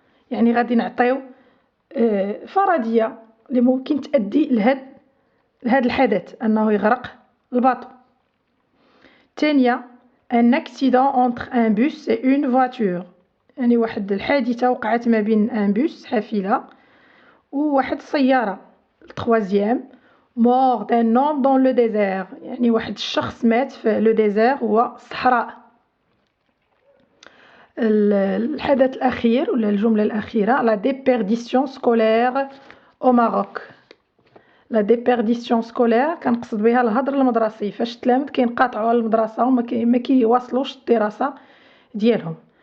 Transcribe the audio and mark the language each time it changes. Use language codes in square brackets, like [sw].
[ar] يعني غادي نعطيو فرضية اللي ممكن تؤدي لهاد الحدث أنه يغرق الباطو. الثانية [fr] un accident entre un bus et une voiture. [ar] يعني واحد الحادثة وقعت ما بين [fr] un bus [ar] حافلة وواحد السيارة. [fr] التروازيام mort d'un homme dans le désert. [ar] يعني واحد الشخص مات في لو ديزير هو الصحراء. الحدث الأخير ولا الجملة الأخيرة [fr] la déperdition scolaire au Maroc. la déperdition scolaire [ar] كنقصد بها الهدر المدرسي فاش التلاميذ كينقاطعوا على المدرسة وما كيواصلوش الدراسة ديالهم.